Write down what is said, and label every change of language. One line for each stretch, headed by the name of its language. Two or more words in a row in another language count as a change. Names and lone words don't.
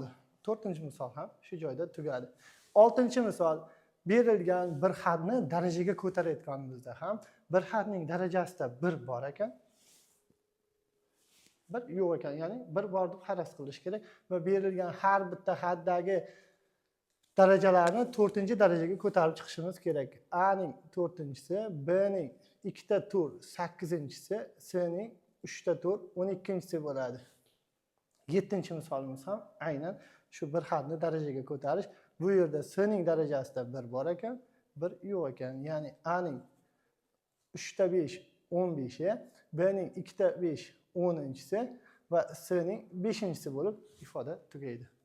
Uzbek: 4-chi misol ham shu joyda tugadi. 6-chi misol berilgan bir xatni darajaga ko'tarayotganimizda ham bir xatning darajasida 1 bor ekan, bir yo'q ekan, ya'ni bir bor deb faraz qilish kerak va berilgan har bitta xatdagi darajalarni 4-darajaga ko'tarib chiqishimiz kerak. A ning 4-si, B ning 2 ta tur 8-si, C ning 3 ta tur 12-si bo'ladi. 7-chi misolimiz ham aynan shu bir xatni darajaga ko'tarish. Bu yerda C ning darajasida 1 bor ekan, bir yo'q ekan. Ya'ni A ning 3 ta 5 15-i, B ning 2 ta 5 10-si va C ning 5-si bo'lib ifoda tugaydi.